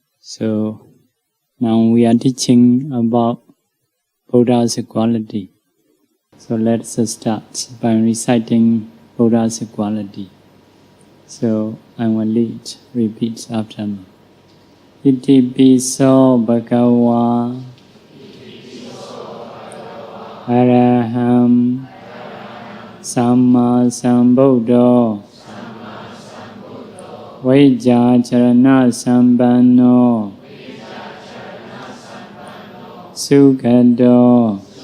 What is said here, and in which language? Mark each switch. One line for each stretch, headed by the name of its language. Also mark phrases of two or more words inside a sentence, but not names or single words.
English: So now we are teaching about Buddha's quality. So let's start by reciting Buddha's quality. So I will repeat after me.
Pali: Iti piso bhagava araham samma sambuddho vajja charana sampanno sukado